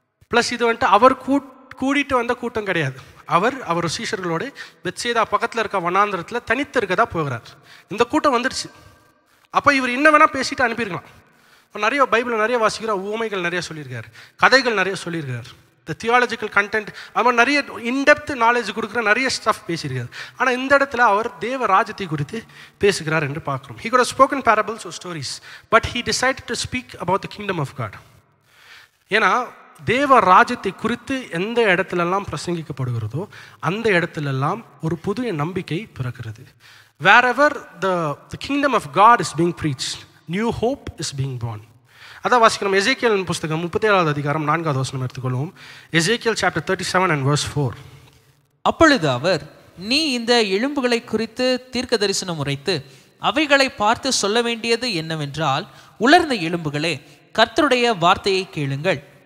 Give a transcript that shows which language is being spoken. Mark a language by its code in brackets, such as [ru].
[ta] Plus இது வந்துட்டு அவர் கூட்டிகிட்டு வந்த கூட்டம் கிடையாது. அவர் சீஷர்களோடு பெத்சேதா பக்கத்தில் இருக்க வனாந்திரத்தில் தனித்து இருக்கதா போகிறார். இந்த கூட்டம் வந்துடுச்சு. அப்போ இவர் இன்னும் வேணால் பேசிட்டு அனுப்பியிருக்கலாம். இப்போ நிறைய பைபிளில் நிறைய வாசிக்கிறோம், ஊமைகள் நிறைய சொல்லியிருக்காரு, கதைகள் நிறைய சொல்லியிருக்காரு, இந்த தியாலஜிக்கல் கண்டென்ட், அது மாதிரி நிறைய இன்டெப்த் நாலேஜ் கொடுக்குற நிறைய ஸ்டஃப் பேசியிருக்காரு. ஆனால் இந்த இடத்துல அவர் தேவ ராஜ்யத்தை குறித்து பேசுகிறார் என்று பார்க்குறோம். [en] He could have spoken parables or stories, but he decided to speak about the kingdom of God. [ta] ஏன்னா தேவ ராஜ்யத்தை குறித்து எந்த இடத்துலெல்லாம் பிரசங்கிக்கப்படுகிறதோ அந்த இடத்துலெல்லாம் ஒரு புதிய நம்பிக்கை பிறக்கிறது. [en] Wherever the kingdom of God is being preached, new hope is being born. [ta] அதான் வாசிக்கிறோம். எசேக்கியல் புஸ்தகம் 37வது அதிகாரம் 4வது வசனம் எடுத்துக்கொள்வோம். Ezekiel chapter 37 and verse 4. அப்பொழுது அவர், நீ இந்த எலும்புகளை குறித்து தீர்க்க தரிசனம் உரைத்து அவைகளை பார்த்து சொல்ல வேண்டியது என்னவென்றால், உலர்ந்த எலும்புகளே, கர்த்தருடைய வார்த்தையை கேளுங்கள்.